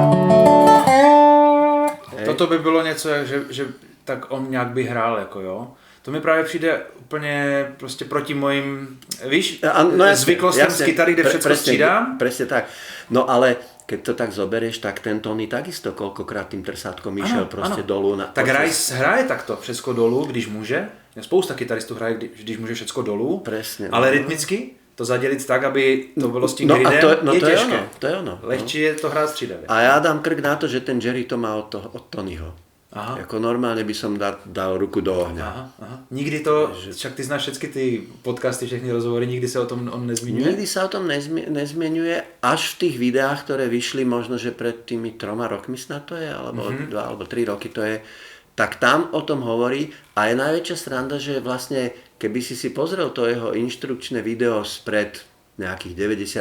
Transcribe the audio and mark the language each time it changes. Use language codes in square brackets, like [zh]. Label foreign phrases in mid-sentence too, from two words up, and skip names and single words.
[cs] Toto by bylo něco, že tak on nějak by hrál, jako jo. To mi právě přijde úplně prostě proti mojim, víš, [sk] jasne, [cs] zvyklostem z kytary, kde všetko střídám. [sk] Presne tak. No ale keď to tak zoberieš, tak ten Tony takisto koľkokrát tým trsátkom išiel proste dolu. Tak hraje takto všetko dolu, [cs] když může. Spousta kytaristů hraje, když může všetko dolů. [sk] Presne. [cs] Ale rytmicky to zadělit tak, aby to bylo s tím gridem, je těžké. To je ono. Lehčí je to hrát střídavě. [sk] A ja dám krk na to, že ten Jerry to má od Tonyho. Aha. Jako normálne by som dal ruku do ohňa. Aha. Nikdy to, však ty znáš všetky ty podcasty, všechny rozhovory, nikdy sa o tom on nezmiňuje? Nikdy sa o tom nezmiňuje, až v tých videách, ktoré vyšli možno, že pred tými 3 rokmi snad to je, alebo 2 alebo 3 roky to je, tak tam o tom hovorí a je najväčšia sranda, že vlastne, keby si pozrel to jeho inštrukčné video spred nejakých 90.